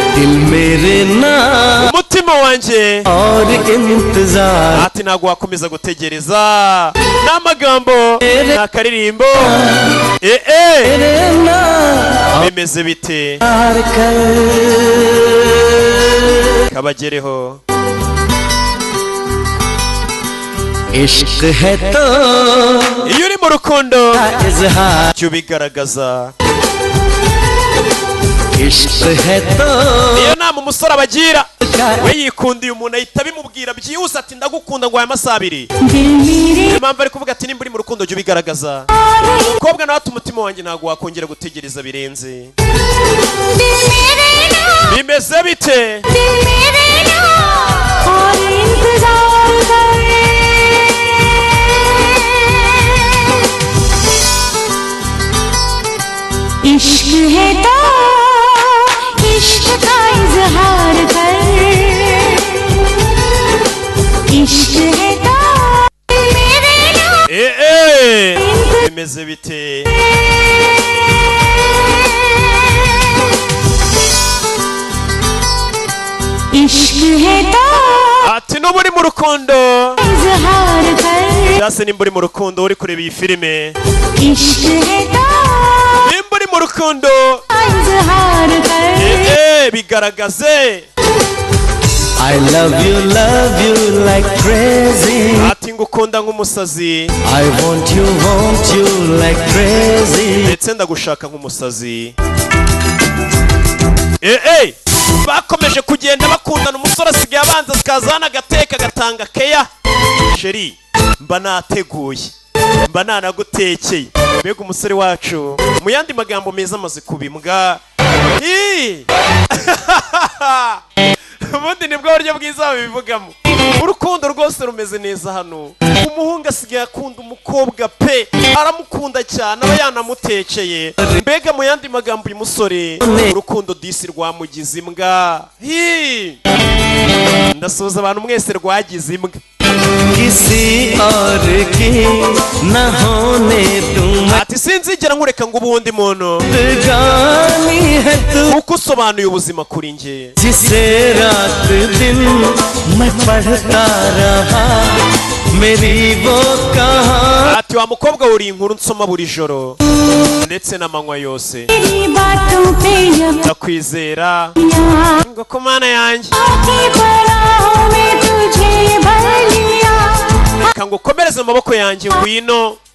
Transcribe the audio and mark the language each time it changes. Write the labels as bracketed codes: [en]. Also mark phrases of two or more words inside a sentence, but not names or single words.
[rw] Umutima wanje. Ati ntago wakomeza gutegereza. N'amagambo n'akaririmbo. Bimeze bite? Kabagereho. [hi] इश्क है तो [rw] iyo uri mu rukundo cyo bigaragaza. [hi] इश्क है तो [rw] iyo nama umusore abagira we yikundiye umuntu ahita bimubwira byihuse ati ndagukunda ngo aya masabiri. Impamvu ari kuvuga ati nimba uri mu rukundo cyo bigaragaza. Umukobwa nawe ati umutima wanjye ntago wakongera gutegereza birenze. Bimeze bite? [hi] इश्क है तो इश्क का इजहार कर. इश्क है तो मेरे नाम [rw] bimeze bite? [hi] इश्क है तो [rw] ati no muri mu rukundo [hi] इजहार कर. [rw] cyase nimba uri mu rukundo uri kureba iyi filime. [hi] इश्क है तो [rw] nimba uri mu rukundo [hi] इजहार कर. [rw] bigaragaze. [en] I love you like crazy. [rw] ati ngukunda nk'umusazi. [en] I want you like crazy. [rw] ndetse ndagushaka nk'umusazi. bakomeje kugenda bakundana. Umusore asigaye abanza akazana agateka agatanga keya. Sheri mba nateguye mba nanagutekeye. Mbega umusore wacu mu yandi magambo meza amaze kubimbwa. Ubundi nibwo buryo bwiza babivugamo. Urukundo rwose rumeze neza hano. Umuhungu asigaye akunda umukobwa pe, aramukunda cyane, aba yanamutekeye. Mbega mu yandi magambo uyu musore urukundo disi rwamugize imbwa. Ndasuhuza abantu mwese rwagize imbwa. [hi] किसी और की न होने तुम [rw] ati sinzigera nkureka ngo ubundi muntu [hi] गानी है तू [rw] kuko usobanuye ubuzima kuri nge. [hi] जिसे रात दिन मैं पढ़ता रहा मेरी वो कहानी. [rw] ati wa mukobwa uri inkuru nsoma buri joro ndetse n'amanywa yose. ndakwizera ngo ko mana yanjye ngo ukomereze amaboko yanjye ngwino.